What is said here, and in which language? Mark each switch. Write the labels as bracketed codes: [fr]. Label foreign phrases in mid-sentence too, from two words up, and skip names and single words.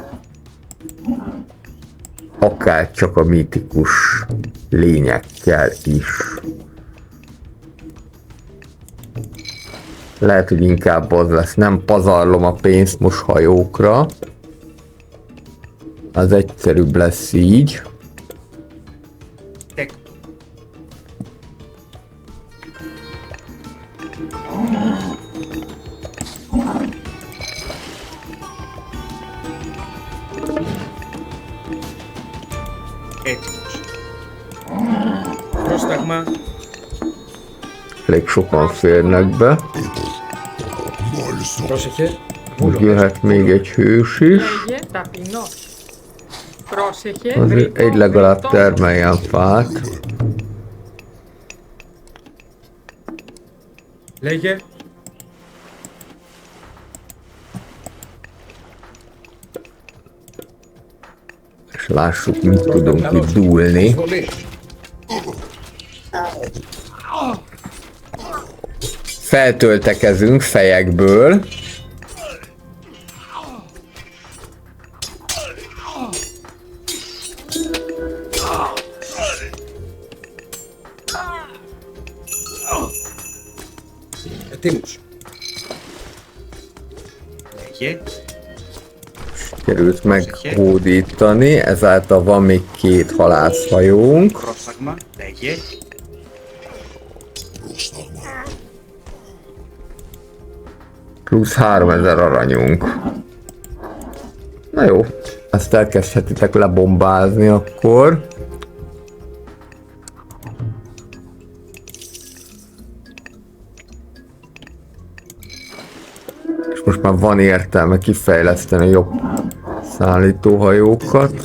[hu] Akár csak a mítikus lényekkel is. Lehet, hogy inkább az lesz, nem pazarlom a pénzt most hajókra. Az egyszerűbb lesz így. [el] Tekton. Έτοιμος. Πρόσταγμα. [hu] Elég sokan férnek be. [el] Πρόσεχε. [hu] Úgy jöhet még egy hős is. [el] Λέγε ταπεινός. Πρόσεχε. [hu] Azért egy legalább termeljen fát. [el] Λέγε. [hu] És lássuk, mit tudunk itt dúlni. [el] Εισβολή. [hu] Feltöltekezünk fejekből. [el] Ετοίμος. Λέγε. [hu] Került meghódítani, ezáltal van még 2 halászhajónk. [el] Πρόσταγμα. Λέγε. [hu] Plusz 3000 aranyunk. Na jó, ezt elkezdhetitek lebombázni akkor. És most már van értelme kifejleszteni jobb szállítóhajókat.